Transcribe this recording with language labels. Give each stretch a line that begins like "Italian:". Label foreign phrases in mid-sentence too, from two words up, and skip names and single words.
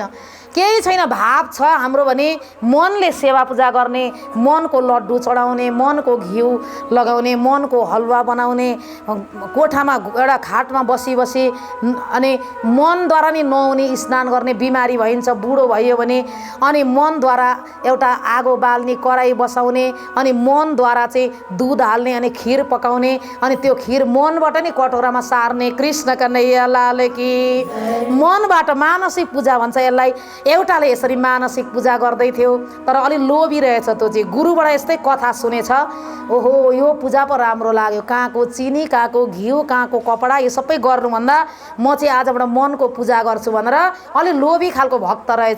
Nepali: केही छैन, भाव छ हाम्रो भने मनले सेवा पूजा गर्ने, मनको लड्डु चढाउने, मनको घिउ लगाउने, मनको हलुवा बनाउने, कोठामा एउटा खाटमा बसी अनि मनद्वारा नि नुहाउने स्नान गर्ने, बिमारी भइन्छ बुढो भयो भने अनि मनद्वारा एउटा आगो बाल्ने, कराई बसाउने, अनि मनद्वारा चाहिँ दुध हाल्ने अनि खिर पकाउने, अनि त्यो खिर मनबाट नि कटोरामा सार्ने।
Hindi: कृष्ण कन्हैया लाल की।
Nepali: मनबाट मानसिक पूजा भन्छ यसलाई। एउटाले यसरी मानसिक पूजा गर्दै थियो तर अलि लोभी रहेछ, त्यो चाहिँ गुरुबाट यस्तै कथा सुनेछ। ओहो यो पूजा पो राम्रो लाग्यो, कहाँको चिनी, कहाँको घिउ, कहाँको कपडा, यो सबै गर्नुभन्दा म चाहिँ आजबाट मनको पूजा गर्छु भनेर अलि लोभी खालको भक्त रहेछ।